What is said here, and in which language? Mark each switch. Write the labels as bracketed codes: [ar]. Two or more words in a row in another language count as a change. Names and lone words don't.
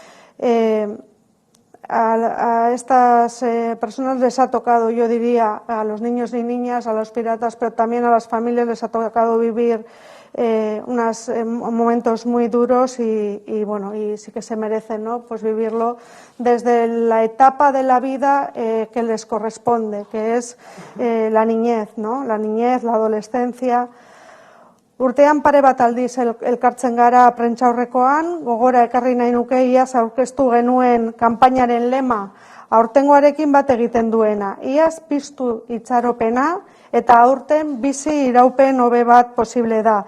[es] A estas personas les ha tocado, yo diría, a los niños y niñas, a los piratas, pero también a las familias les ha tocado vivir unos momentos muy duros y bueno, y sí que se merecen, ¿no?, pues vivirlo desde la etapa de la vida que les corresponde, que es la niñez, ¿no?, la niñez, la adolescencia. [eu] Urtean pare bat aldiz elkartzen gara prentsaurrekoan, gogora ekarri nahi nuke iaz aurkeztu genuen kanpainaren lema aurtengoarekin bat egiten duena. Iaz piztu itxaropena eta aurten bizi iraupen hobe bat posible da.